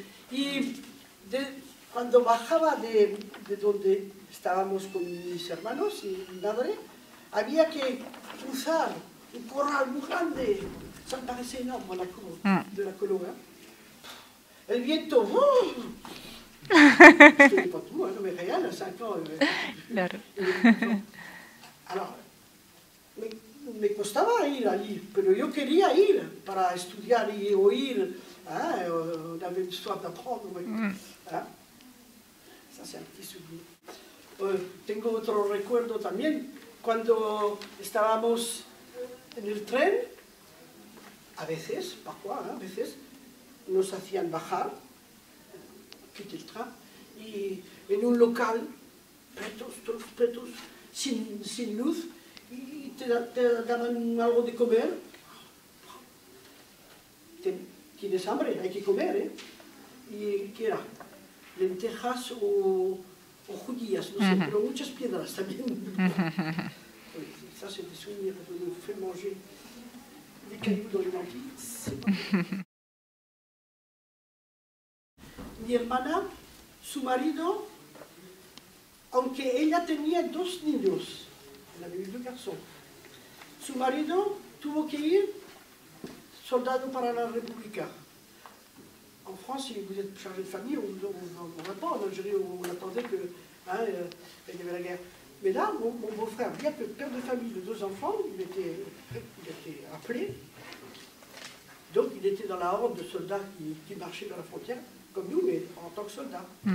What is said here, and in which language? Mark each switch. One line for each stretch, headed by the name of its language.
Spanish: Y cuando bajaba de donde estábamos con mis hermanos y mi madre, había que cruzar un corral muy grande.
French: Ça me paraissait énorme, la cour de la colo.
Spanish: El viento,
French: je ne connais pas tout, non mais réel, à 5 ans.
Spanish: Claro. Alors, me costaba ir allí, pero yo quería ir para estudiar y oír.
French: On avait une histoire d'apprendre. Ça, c'est un petit souvenir.
Spanish: Tengo otro recuerdo también. Cuando estábamos en el tren, a veces, parfois, a veces, nos hacían bajar, quitar el tren, y en un local, todos pretos, sin luz, y te daban algo de comer. ¿Tienes hambre? Hay que comer, ¿Y qué era? lentejas o judías, no sé, pero muchas piedras también.
French: Oui, ça c'est des souvenirs que nous fait manger des cailloux dans les lentilles. C'est pas bon.
Spanish: Mi hermana, su marido, aunque ella tenía 2 niños,
French: elle avait eu 2 garçons,
Spanish: su marido tuvo que ir soldado para la República.
French: En France, si vous êtes chargé de famille, on ne va pas. En Algérie, on attendait que il y avait la guerre. Mais là, mon beau-frère, bien que père de famille de 2 enfants, il était appelé. Donc il était dans la horde de soldats qui marchaient dans la frontière, comme nous, mais en tant que soldats.